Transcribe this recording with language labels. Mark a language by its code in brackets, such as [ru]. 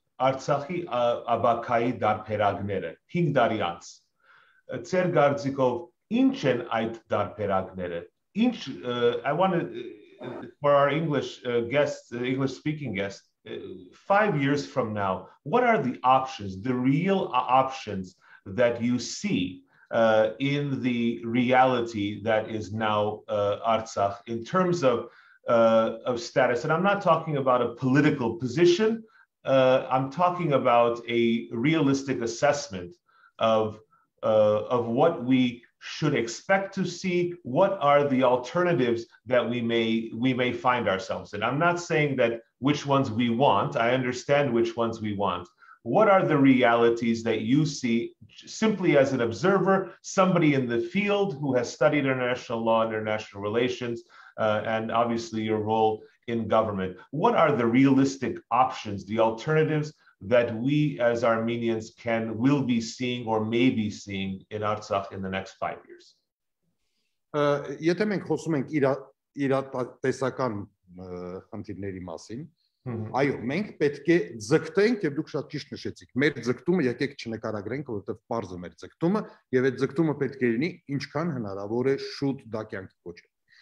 [hy] Արցախի աբակայի դարբերակները 5 տարի անց։ Ձեր կարծիքով ինչ են այդ դարբերակները? [en] I want for our English guests, English speaking guests, 5 years from now, what are the options, the real options that you see in the reality that is now Artsakh in terms of status? And I'm not talking about a political position. I'm talking about a realistic assessment of what we should expect to see. What are the alternatives that we may find ourselves in? I'm not saying that which ones we want. I understand which ones we want. What are the realities that you see simply as an observer, somebody in the field who has studied international law, international relations, and obviously your role in government? What are the realistic options, the alternatives that we as Armenians will be seeing or may be seeing in Artsakh in the next 5 years? [hy] Եթե մենք խոսում ենք իրատեսական խնդիրների մասին, այո, մենք պետք է ձգտենք, եւ դուք շատ ճիշտ նշեցիք, մեր ձգտումը եկեք չնկարագրենք, որովհետեւ պարզ է մեր ձգտումը, եւ այդ ձգտումը պետք է լինի ինչքան հնարավոր է շուտ դա կյանքի կոչել։